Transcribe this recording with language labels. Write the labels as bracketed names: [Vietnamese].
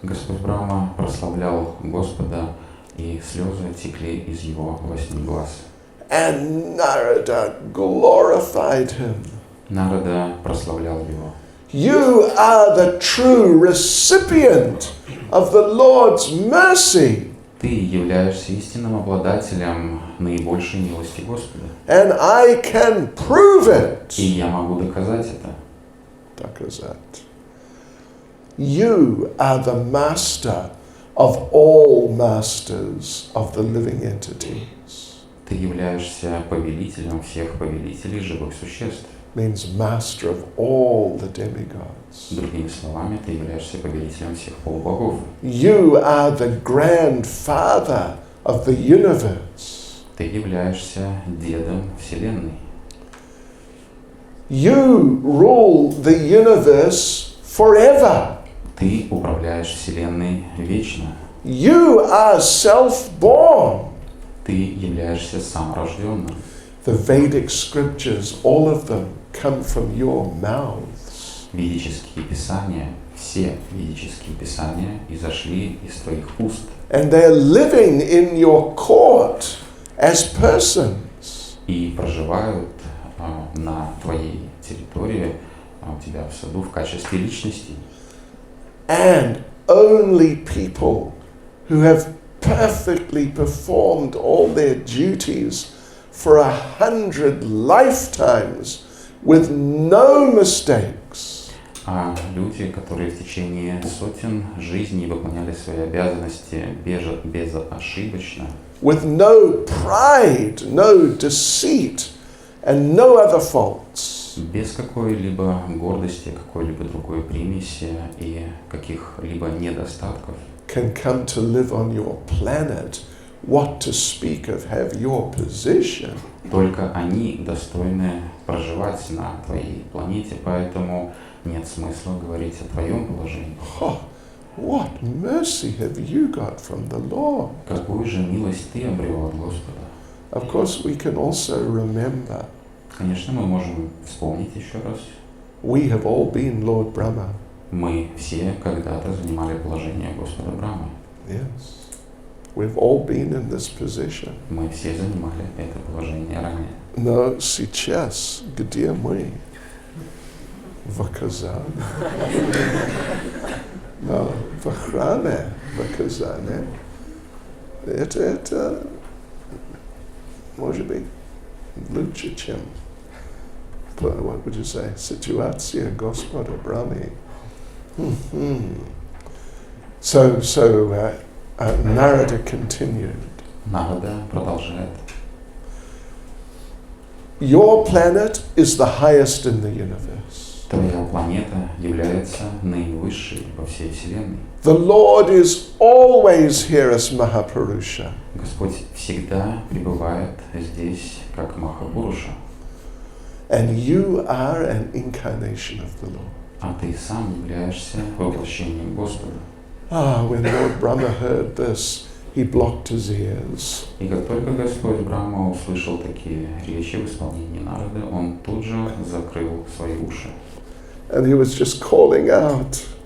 [Russian] Господь Брахма прославлял Господа, и слезы текли из его 8 глаз. [English] And Narada glorified him. [Russian] Нарада прославлял его. [English] You are the true recipient of the Lord's mercy. [Russian] Ты являешься истинным обладателем наибольшей милости Господа. [English] And I can prove it. [Russian] И я могу доказать это. Doказat. [English] You are the master of all masters of the living entities. [Russian] Ты являешься повелителем всех повелителей живых существ. [English] Means master of all the demigods. [Russian] Другими словами, ты являешься повелителем всех полубогов. [English] You are the grandfather of the universe. [Russian] Ты являешься дедом Вселенной. [English] You rule the universe forever. [Russian] Ты управляешь Вселенной вечно. [English] You are self-born. [Russian] Ты являешься саморожденным. [English] The Vedic scriptures, all of them, come from your mouths. [Russian] Ведические писания, все ведические писания изошли из твоих уст. [English] And they're living in your court as persons. [Russian] И проживают на твоей территории, у тебя в саду в качестве личности. [English] And only people who have perfectly performed all their duties for 100 lifetimes with no mistakes. [Russian] А люди, которые в течение сотен жизней выполняли свои обязанности безошибочно, [English] with no pride, no deceit, and no other faults, [Russian] без какой-либо гордости, какой-либо другой примеси и каких-либо недостатков, [English] can come to live on your planet what to speak of have your position. [Russian] Только они достойны проживать на твоей планете, поэтому нет смысла говорить о твоем положении. [English] Oh, what mercy have you got from the Lord? [Russian] Какую же милость ты обрел от Господа? [English] Of course, we can also remember [Russian] Конечно, мы можем вспомнить еще раз. [English] we have all been Lord Brahma. [Russian] Мы все когда-то занимали положение Господа Брамы. [English] Yes. We've all been in this position. [Russian] Мы все занимали это положение ранее. Но сейчас, где мы? В Казани. Но в храме в Казани. Это может быть лучше, чем, [English] what would you say, [Russian] ситуация Господа Брамы. [English] So Narada continued. [Russian] Нарада продолжает. [English] Your planet is the highest in the universe. [Russian] Твоя планета является наивысшей во всей Вселенной. [English] The Lord is always here as Mahapurusha. [Russian] Господь всегда пребывает здесь как Махапуруша. [English] And you are an incarnation of the Lord. [Russian] А ты сам являешься воплощением Господа. [English] When Lord Brahma heard this, he blocked his ears. [Russian] И как только Господь Брахма услышал такие речи в исполнении Нарады, он тут же закрыл свои уши. [English] And he was just calling out,